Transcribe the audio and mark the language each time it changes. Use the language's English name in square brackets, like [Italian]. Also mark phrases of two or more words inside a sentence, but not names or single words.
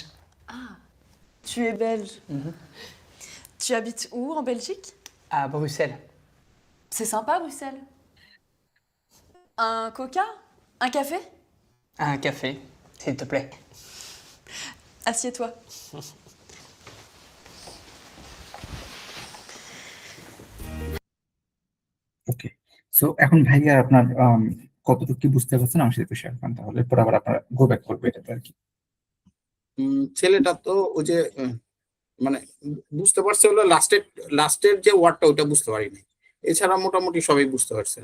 [French] Tu es belge. Tu habites où en Belgique? À Bruxelles. C'est sympa, Bruxelles. Un coca? Un café? Un café, s'il te plaît. Assieds-toi. [Bangla] ওকে, সো এখন ভাইয়া আপনার কতটুকু কি বুঝতে পারছেন আমার সাথে একটু শেয়ার করেন, তাহলে এরপর আবার আপনার গো ব্যাক করবে এটাতে আর কি। ছেলেটা তো ওই যে মানে বুঝতে পারছে হলো লাস্টের যে ওয়ার্ডটা ওটা বুঝতে পারিনি, এছাড়া মোটামুটি সবাই বুঝতে পারছেন।